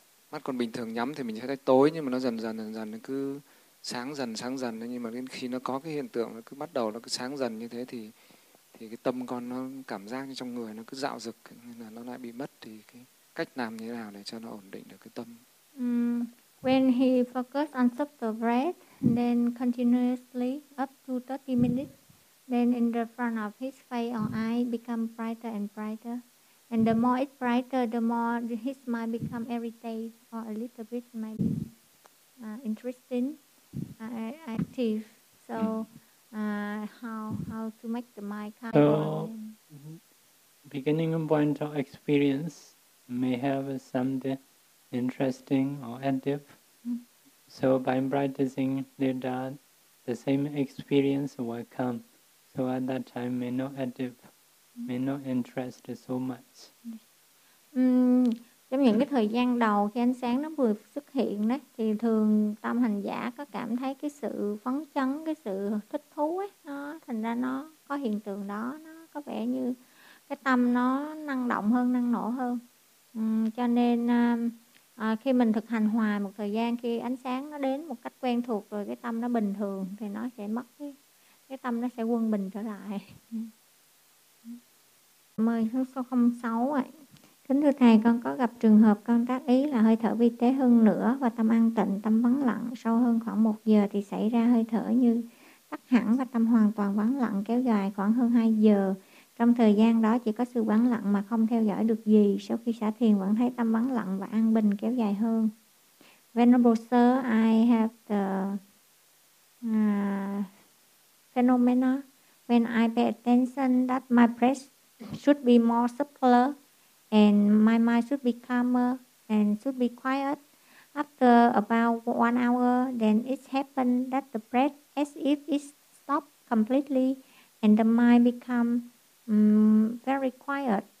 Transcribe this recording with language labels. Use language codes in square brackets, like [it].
[vi] mắt con bình thường nhắm thì mình sẽ thấy tối, nhưng mà nó dần dần nó cứ sáng dần, nhưng mà đến khi nó có cái hiện tượng nó cứ bắt đầu nó cứ sáng dần như thế thì cái tâm con nó cảm giác như trong người nó cứ dạo dực nên là nó lại bị mất, thì cái cách làm như thế nào để cho nó ổn định được cái tâm. [en] When he focus on subtle breath, then continuously up to 30 minutes, then in the front of his face or eye become brighter and brighter. And the more it's brighter, the more his mind become irritated or a little bit maybe interesting, active. So how to make the mind calm? So beginning point of experience may have something interesting or active. So by practicing Nidra, the same experience will come. So at that time, may not active, may not interest so much. [vi] Trong những cái thời gian đầu khi ánh sáng nó vừa xuất hiện đấy, thì thường tâm hành giả có cảm thấy cái sự phấn chấn, cái sự thích thú ấy, nó thành ra nó có hiện tượng đó, nó có vẻ như cái tâm nó năng động hơn, năng nổ hơn. Cho nên khi mình thực hành hoài một thời gian, khi ánh sáng nó đến một cách quen thuộc rồi, cái tâm nó bình thường thì nó sẽ mất cái tâm nó sẽ quân bình trở lại. Mời số 06 ạ. Kính thưa thầy, con có gặp trường hợp con tác ý là hơi thở vi tế hơn nữa và tâm an tịnh, tâm vắng lặng sâu hơn khoảng 1 giờ thì xảy ra hơi thở như tắt hẳn và tâm hoàn toàn vắng lặng kéo dài khoảng hơn 2 giờ. Trong thời gian đó chỉ có sự vắng lặng mà không theo dõi được gì. Sau khi xả thiền vẫn thấy tâm vắng lặng và an bình kéo dài hơn. [en] Venerable sir, I have the phenomena when I pay attention that my breath should be more subtler and my mind should be calmer and should be quiet. After about 1 hour, then it happened that the breath as if it stopped completely and the mind become very quiet